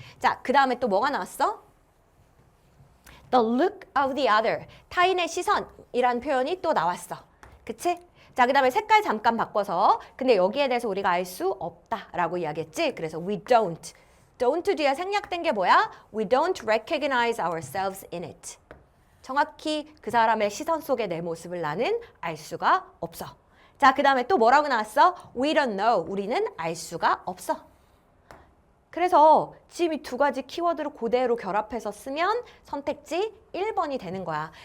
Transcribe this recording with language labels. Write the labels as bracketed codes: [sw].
[ko] 자, 그 다음에 또 뭐가 나왔어? [en] The look of the other. [ko] 타인의 시선이란 표현이 또 나왔어. 그치? 자, 그 다음에 색깔 잠깐 바꿔서 근데 여기에 대해서 우리가 알 수 없다라고 이야기했지. [en] 그래서 we don't. [ko] don't 뒤에 생략된 게 뭐야? [en] We don't recognize ourselves in it. [ko] 정확히 그 사람의 시선 속의 내 모습을 나는 알 수가 없어. 자, 그 다음에 또 뭐라고 나왔어? [en] We don't know. [ko] 우리는 알 수가 없어. 그래서 지금 이 두 가지 키워드를 그대로 결합해서 쓰면 선택지 1번이 되는 거야.